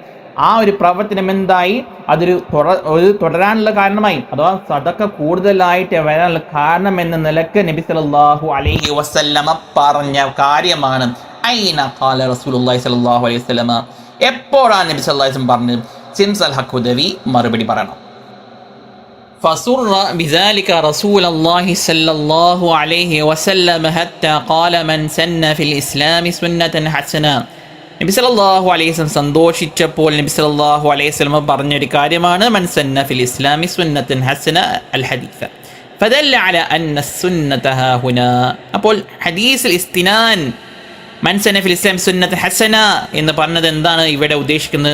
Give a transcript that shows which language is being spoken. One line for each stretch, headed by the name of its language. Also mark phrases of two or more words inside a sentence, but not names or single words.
Malayalam: ആ ഒരു പ്രവർത്തനം എന്തായി, അതൊരു തുടരാനുള്ള കാരണമായി, അഥവാ സദഖ കൂടുതലായിട്ട് വരാനുള്ള കാരണം എന്ന നിലക്ക് നബി
Arabic: صلى الله عليه وسلم
Malayalam: പറഞ്ഞ കാര്യമാണ്.
Arabic: أين قال رسول الله صلى الله عليه وسلم,
Malayalam: എപ്പോഴാണ് നബി
Arabic: صلى الله عليه وسلم പറഞ്ഞത്?
Malayalam: സിംസാൽ ഹഖ് ഹുദവി മറുപടി പറയണം.
Arabic: فسر بذلك رسول الله صلى الله عليه وسلم حتى قال من سن في الإسلام سنة حسنة. النبي صلى الله عليه وسلم
Malayalam: സന്തോഷിച്ചപ്പോൾ നബി
Arabic: صلى الله عليه وسلم
Malayalam: പറഞ്ഞൊരു കാര്യമാണ്
Arabic: من سن في الإسلام سنة حسنة الحديث فدل على أن السنة ها هنا.
Malayalam: അപ്പോൾ ഹദീസിൽ ഇസ്തിനാൻ
Arabic: من سن في الإسلام سنة حسنة
Malayalam: എന്ന് പറഞ്ഞത് എന്താണ് ഇവിടെ ഉദ്ദേശിക്കുന്നത്?